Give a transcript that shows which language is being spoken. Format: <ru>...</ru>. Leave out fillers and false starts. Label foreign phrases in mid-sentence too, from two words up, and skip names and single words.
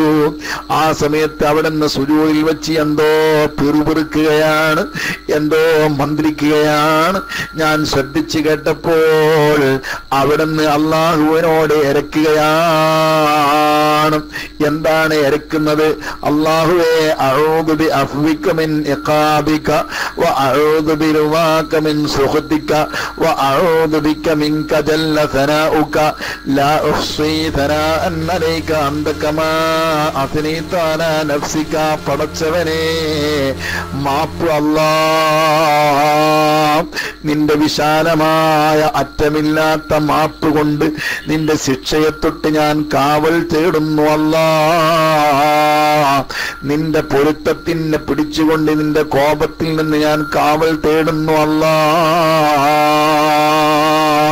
<ml>ആ സമയത്ത് അവിടുന്ന് സുജൂദിൽ വെച്ച് എന്തോ പിറുപിറുക്കുകയാണ്, എന്തോ മന്ത്രിക്കുകയാണ്. ഞാൻ ശ്രദ്ധിച്ചു കേട്ടപ്പോൾ അവിടുന്ന് അല്ലാഹുവിനോട് ഇരക്കുകയാണ്. എന്താണ് ഇരക്കുന്നത്? അല്ലാഹുവേ,</ml> <ar>أعوذ بعفوك من عقابك وأعوذ برضاك من سخطك وأعوذ بك منك جل ثناؤك لا أحصي ثناء عليك أنت كما أثنيت على نفسك.</ar> <ml>പടച്ചവനെ, മാപ്പ് അല്ലാഹ്, നിന്റെ വിശാലമായ അറ്റമില്ലാത്ത മാപ്പ് കൊണ്ട് നിന്റെ ശിക്ഷയെ തൊട്ട് ഞാൻ കാവൽ തേടുന്നു അല്ലാഹ്. നിന്റെ പൊരുത്തത്തിനെ പിടിച്ചുകൊണ്ട് നിന്റെ കോപത്തിൽ നിന്ന് ഞാൻ കാവൽ തേടുന്നു അല്ലാഹ്.</ml>